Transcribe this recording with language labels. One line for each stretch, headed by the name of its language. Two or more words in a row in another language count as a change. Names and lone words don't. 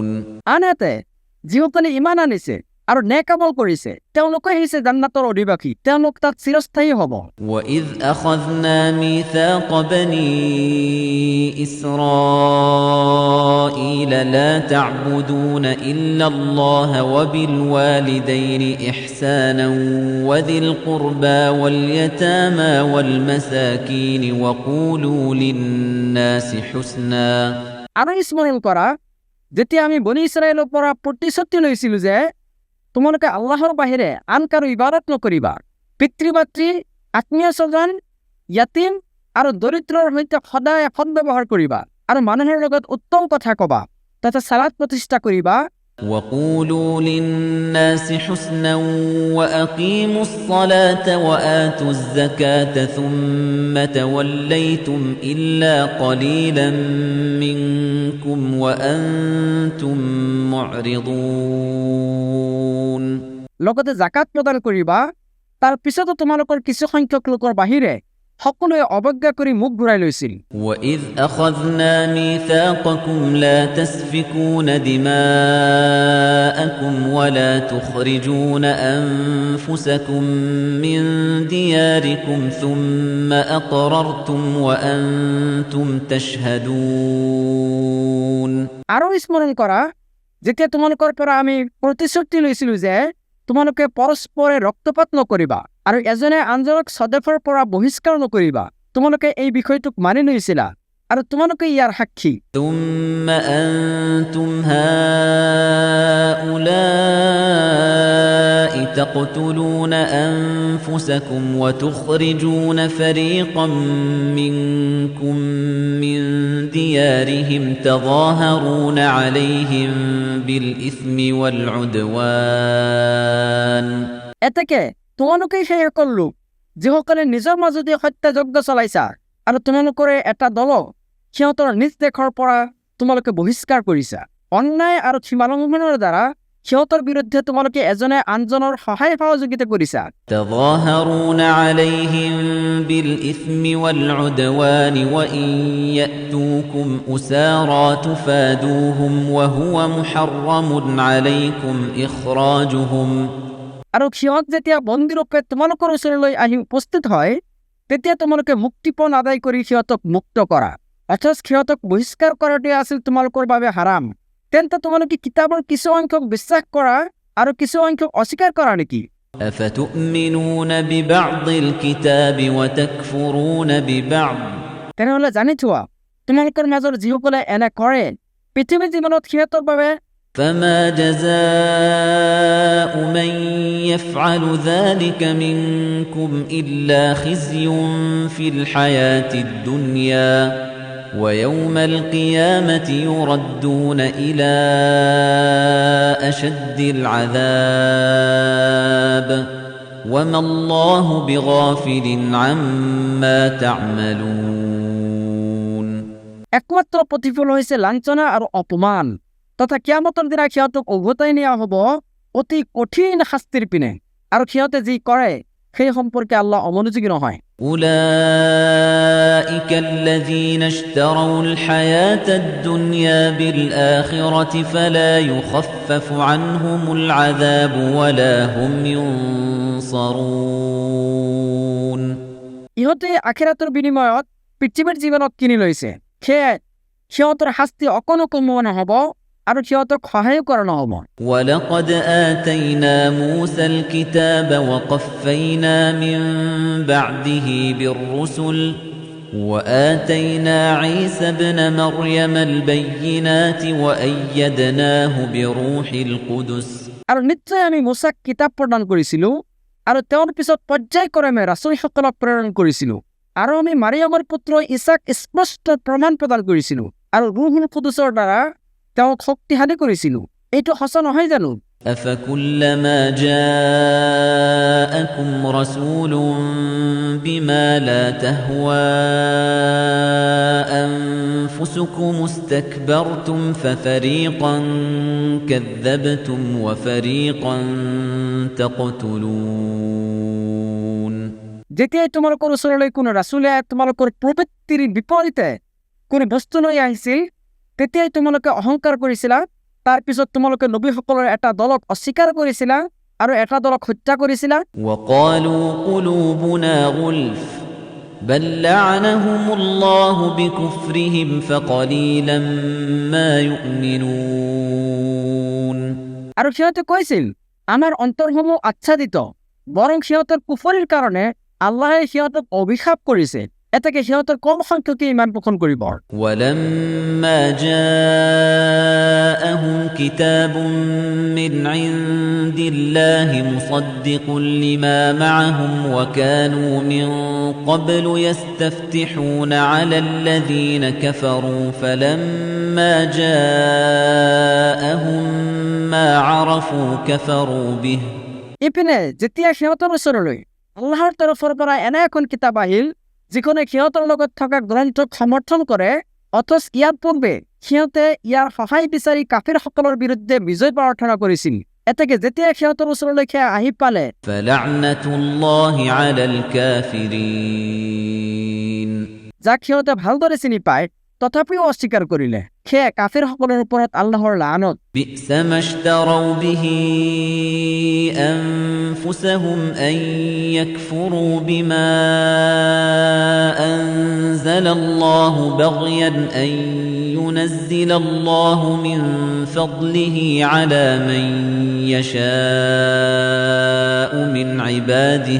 Assamese: আনহাতে যিসকলে ইমান আনিছে আৰু নেক আমল কৰিছে তেওঁলোকে হৈছে জান্নাতৰ অধিবাসী তেওঁলোক তাত চিৰস্থায়ী হ'ব
Arabic: وإذ أخذنا ميثاق بني إسرائيل لا تعبدون إلا الله وبالوالدين إحسانا وذي القربى واليتامى والمساكين وقولوا للناس حسنا
Assamese: আৰু স্মৰণ কৰা যেতিয়া আমি বনি ইছৰাইলৰ পৰা প্ৰতিশ্ৰুতি লৈছিলোঁ যে তোমালোকে আল্লাহৰ বাহিৰে আন কাৰো ইবাদত নকৰিবা পিতৃ-মাতৃ আত্মীয় স্বজন ইয়াতিম আৰু দৰিদ্ৰৰ সৈতে সদায় সৎ ব্যৱহাৰ কৰিবা আৰু মানুহৰ লগত উত্তম কথা কবা তথা সালাত প্ৰতিষ্ঠা কৰিবা
Arabic: وقولوا للناس حسنا وأقيموا الصلاة وآتوا الزكاة ثم توليتم إلا قليلا منكم وأنتم معرضون
Assamese: লগতে জাকাত প্ৰদান কৰিবা তাৰ পিছতো তোমালোকৰ কিছু সংখ্যক লোকৰ বাহিৰে সকলোৱে অৱজ্ঞা কৰি মুখ ঘূৰাই লৈছিল
Arabic: وَإِذْ أَخَذْنَا مِيثَاقَكُمْ لَا تَسْفِكُونَ دِمَاءَكُمْ وَلَا تُخْرِجُونَ أَنفُسَكُم مِّن دِيَارِكُمْ ثُمَّ أَقْرَرْتُمْ وَأَنتُمْ تَشْهَدُونَ
Assamese: আৰু স্মৰণ কৰা যেতিয়া তোমালোকৰ পৰা আমি প্ৰতিশ্ৰুতি লৈছিলো যে তোমালোকে পৰস্পৰে ৰক্তপাত নকৰিবা আৰু এজনে আনজনক সদেফৰ পৰা বহিষ্কাৰ নকৰিবা তোমালোকে এই বিষয়টোক মানি লৈছিলা আৰু তোমালোকে ইয়াৰ সাক্ষী
Arabic: ثُمَّ أَنتُمْ هَؤُلَاءِ تَقْتُلُونَ أَنفُسَكُمْ وَتُخْرِجُونَ فَرِيقًا مِّنكُم مِّن دِيَارِهِمْ تَظَاهَرُونَ عَلَيْهِم بِالْإِثْمِ وَالْعُدْوَانِ
Assamese: এতেকে তোমালোকেই সেই সকল লোক যিসকলে নিজৰ মাজতে হত্যাযজ্ঞ চলাইছা আৰু তোমালোকৰে এটা দল সিহঁতৰ নিজ দেশৰ পৰা তোমালোকে বহিষ্কাৰ কৰিছা অন্যায় আৰু সীমালংঘনৰ দ্বাৰা সিহঁতৰ বিৰুদ্ধে তোমালোকে এজনে আনজনৰ সহায় সহযোগিতা কৰিছা
Arabic: تظاهرون عليهم بالإثم والعدوان وإن يأتوكم أسارى تفادوهم وهو محرم عليكم إخراجهم
Assamese: আৰু সিহঁত যেতিয়া বন্দীৰূপে তোমালোকৰ ওচৰলৈ আহি উপস্থিত হয় তেতিয়া তোমালোকে মুক্তিপণ আদায় কৰি সিহঁতক মুক্ত কৰা অথচ সিহঁতক বহিষ্কাৰ কৰাটোৱে আছিল তোমালোকৰ বাবে হাৰাম তেন্তে তোমালোকে কিতাপৰ কিছু সংখ্যক বিশ্বাস কৰা আৰু কিছু সংখ্যক অস্বীকাৰ কৰা নেকি
Arabic: أفتؤمنون ببعض الكتاب وتكفرون ببعض
Assamese: তেনেহ'লে জানি থোৱা তোমালোকৰ মাজৰ যিসকলে এনে কৰে পৃথিৱী জীৱনত সিহঁতৰ বাবে
Arabic: فما جزاء من يفعل ذلك منكم إلا خزي في الحياة الدنيا ويوم القيامة يردون إلى أشد العذاب وما الله بغافل عما تعملون
Assamese: একমাত্ৰ প্ৰতিফল হৈছে লাঞ্ছনা আৰু অপমান তথা কিয়ামতৰ দিনা সিহঁতক উভতাই নিয়া হ'ব অতি কঠিন শাস্তিৰ পিনে আৰু সিহঁতে যি কৰে সেই সম্পৰ্কে আল্লাহ অমনোযোগী নহয়
Arabic: أولئك الذين اشتروا الحياة الدنيا بالآخرة فلا يخفف عنهم العذاب ولا هم ينصرون
Assamese: ইহঁতে আখিৰাতৰ বিনিময়ত পৃথিৱীৰ জীৱনক কিনি লৈছে সেয়ে সিহঁতৰ শাস্তি অকণো কমোৱা নহ'ব আৰু সিহঁতক সহায় কৰা নহ'ব
Arabic: ولقد آتينا موسى الكتاب وقفينا من بعده بالرسل وآتينا عيسى ابن مريم البينات وأيدناه بروح القدس
Assamese: আৰু নিশ্চয় আমি মুছাক কিতাপ প্ৰদান কৰিছিলোঁ আৰু তেওঁৰ পিছত পৰ্যায়ক্ৰমে ৰাচুলসকলক প্ৰেৰণ কৰিছিলোঁ আৰু আমি মাৰিয়ামৰ পুত্ৰ ঈছাক স্পষ্ট প্ৰমাণ প্ৰদান কৰিছিলোঁ আৰু ৰুহুল কুদুছৰ দ্বাৰা তেওঁক শক্তিশালী কৰিছিলোঁ এইটো সঁচা নহয় জানো
Arabic: أفكلما جاءكم رسول بما لا تهوى أنفسكم استكبرتم ففريقا كذبتم وفريقا تقتلون
Assamese: যেতিয়াই তোমালোকৰ ওচৰলৈ কোনো ৰাচুলে তোমালোকৰ প্ৰবৃত্তিৰ বিপৰীতে কোনো বস্তু লৈ আহিছিল তেতিয়াই তোমালোকে অহংকাৰ কৰিছিলা তাৰ পিছত তোমালোকে নবীসকলৰ এটা দলক অস্বীকাৰ কৰিছিলা আৰু এটা দলক হত্যা কৰিছিলা
Arabic: وقالوا قلوبنا غلف بل لعنهم الله بكفرهم فقليلا ما يؤمنون
Assamese: আৰু সিহঁতে কৈছিল আমাৰ অন্তৰসমূহ আচ্ছাদিত বৰং সিহঁতৰ কুফৰিৰ কাৰণে আল্লাহে সিহঁতক অভিশাপ কৰিছে এটাকে সিহঁতৰ কম সংখ্যকে ইমান পোষণ কৰিব
Arabic: ولما جاءهم كتاب من عند الله مصدق لما معهم وكانوا من قبل يستفتحون على الذين كفروا فلما جاءهم ما عرفوا كفروا به
Assamese: ইপিনে যেতিয়া সিহঁতৰ ওচৰলৈ আল্লাহৰ তৰফৰ পৰা এনে এখন কিতাপ আহিল যিখনে সিহঁতৰ লগত থকা গ্ৰন্থক সমৰ্থন কৰে, অথচ ইয়াৰ পূৰ্বে সিহঁতে ইয়াৰ সহায় বিচাৰি কাফিৰসকলৰ বিৰুদ্ধে বিজয় প্ৰাৰ্থনা কৰিছিল। এতেকে যেতিয়া সিহঁতৰ ওচৰলৈকে আহি পালে,
Arabic: فلعنة الله على الكافرين
Assamese: যাক সিহঁতে ভালদৰে চিনি পায় তথাপিও অস্বীকাৰ কৰিলে, সেয়ে কাফিৰসকলৰ ওপৰত আল্লাহৰ লানত।
Arabic: بئس ما اشتروا به أنفسهم أن يكفروا بما أنزل الله بغيا أن ينزل الله من فضله على من يشاء من عباده